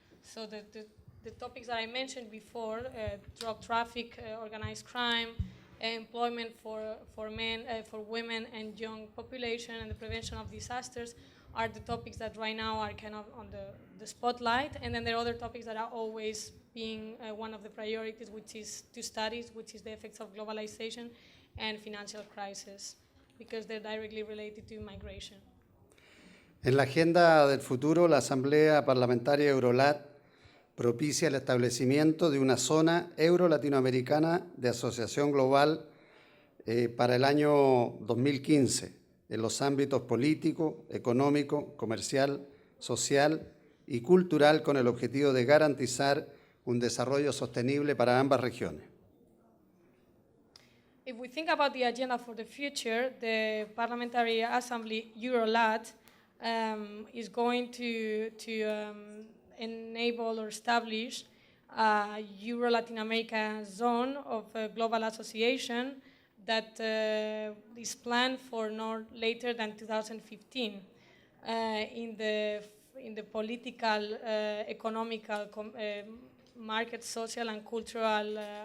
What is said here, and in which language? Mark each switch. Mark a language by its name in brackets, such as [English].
[English] So the topics that I mentioned before, drug traffic, organized crime, employment for women and young population, and the prevention of disasters are the topics that right now are kind of on the spotlight. And then there are other topics that are always being one of the priorities, which is two studies, which is the effects of globalization and financial crisis, because they're directly related to migration. [Spanish] En la agenda del futuro, la Asamblea Parlamentaria Eurolat propicia el establecimiento de una zona euro-latinoamericana de asociación global para el año 2015 en los ámbitos político, económico, comercial, social y cultural con el objetivo de garantizar un desarrollo sostenible para ambas regiones. [English] If we think about the agenda for the future, the Parliamentary Assembly Eurolat is going to enable or establish a Euro-Latin America zone of global association that is planned for no later than 2015 in the political, economical, market, social and cultural